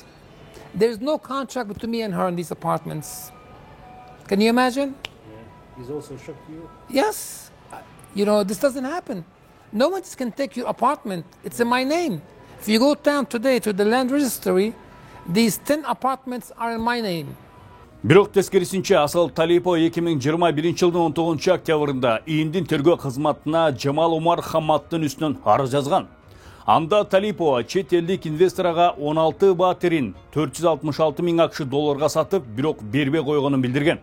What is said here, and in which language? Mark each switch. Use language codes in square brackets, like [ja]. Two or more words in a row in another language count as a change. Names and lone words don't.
[en] There's no contract between me and her in these apartments. Can you imagine? Yeah. He's also shocked you? Yes. You know, this doesn't happen. No one can take your apartment. It's in my name. If you go down today to the land registry, these 10 apartments are in my name. [ky] Бирок тескерисинче Асыл Талипова 2021-жылдын 19 октябрында ИИМдин тергөө кызматына Жамал Омар Хаматтын үстүнөн арыз жазган. Анда Талипова чет элдик инвесторга 16 батирин 466 миң акш долларга сатып, бирок бербей койгонун билдирген.